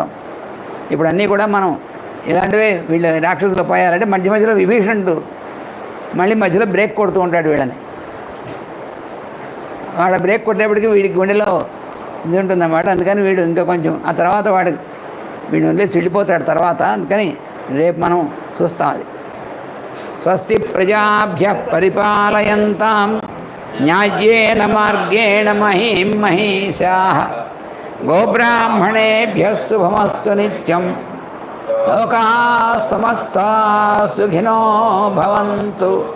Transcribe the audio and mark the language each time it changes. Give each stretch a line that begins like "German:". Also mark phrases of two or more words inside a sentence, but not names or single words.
Telugu: ఇప్పుడు అన్నీ కూడా మనం ఇలాంటివే వీళ్ళ రాక్షసులు ఉపాయాలంటే మధ్య మధ్యలో విభీషణుడు మళ్ళీ మధ్యలో బ్రేక్ కొడుతూ ఉంటాడు వీళ్ళని, వాడు బ్రేక్ కొట్టేప్పటికీ వీడికి గుండెలో ఇది ఉంటుందన్నమాట. అందుకని వీడు ఇంకా కొంచెం ఆ తర్వాత వీడు వదిలేసి వెళ్ళిపోతాడు తర్వాత. అందుకని రేపు మనం చూస్తాం అది.
Sanskrit: स्वस्ति प्रजाभ्यः परिपालयन्तां न्याय्येन मार्गेण महीं महीषाः गोब्राह्मणेभ्यः शुभमस्तु नित्यं. लोकाः समस्ताः सुखिनो भवन्तु.